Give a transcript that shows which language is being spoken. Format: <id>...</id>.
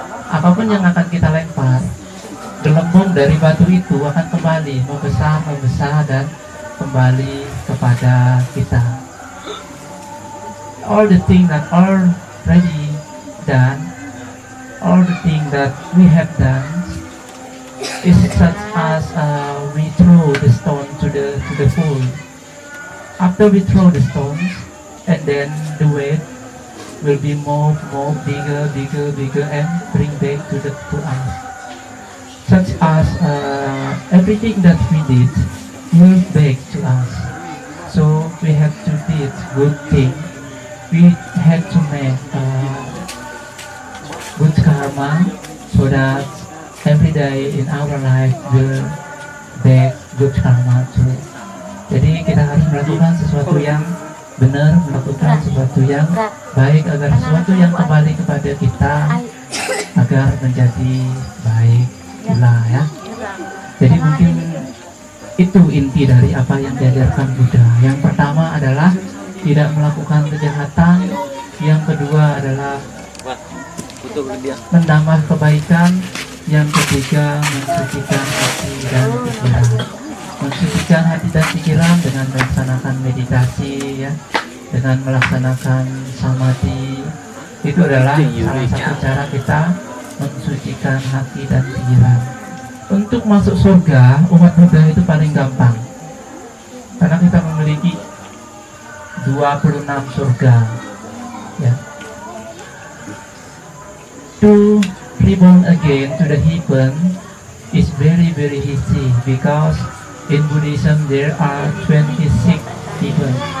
<id>Apapun yang akan kita lempar, gelembung dari batu itu akan kembali membesar dan kembali kepada kita.</id> <en>All the things that already done, all the things that we have done, is such as we throw the stone to the pool. After we throw the stones, and then the weight will be more bigger and bring back to us. Such as everything that we did will back to us. So we have to did good thing. We had to make good karma, so that every day in our life will back good karma too.</en> <id>Jadi kita harus melakukan sesuatu yang benar, melakukan sesuatu yang baik agar sesuatu yang kembali kepada kita agar menjadi baik pula ya. Jadi mungkin itu inti dari apa yang diajarkan Buddha. Yang pertama adalah tidak melakukan kejahatan. Yang kedua adalah menambah kebaikan. Yang ketiga, mensucikan hati dan pikiran. Mensucikan hati dan pikiran dengan melaksanakan meditasi ya, dengan melaksanakan samadhi. Itu adalah salah satu cara kita mensucikan hati dan pikiran. Untuk masuk surga, umat Buddha itu paling gampang, karena kita memiliki 26 surga ya.</id> <en>To reborn again to the heaven is very easy, because in Buddhism there are 26 heaven.</en>